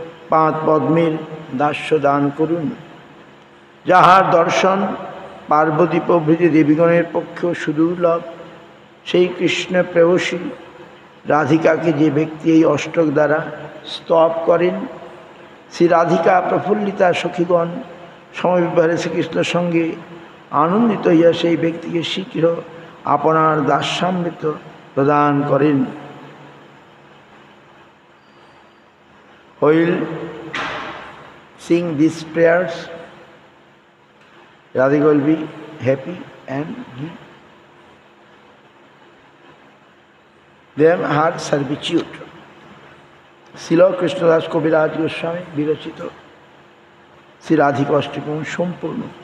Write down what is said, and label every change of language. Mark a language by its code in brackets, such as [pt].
[bn] পাঁচ পদ্মের দাস্য দান করুন। যাহার দর্শন পার্বতী প্রভৃতি দেবীগণের পক্ষেও সুদুর্লভ, সেই কৃষ্ণ প্রেয়সী রাধিকাকে যে ব্যক্তি এই অষ্টক দ্বারা স্তব করেন, শ্রী রাধিকা প্রফুল্লিতা সখীগণ সমবিবাহে শ্রীকৃষ্ণের সঙ্গে আনন্দিত হইয়া সেই ব্যক্তিকে শীঘ্র আপনার দাস্যামৃত প্রদান করেন। [en] While sing these prayers, Radhika will be happy and give them her servitude. [bn] শিল কৃষ্ণদাস কবিরাজ গোস্বামী বিরচিত শ্রী রাধিকা অষ্টকম সম্পূর্ণ।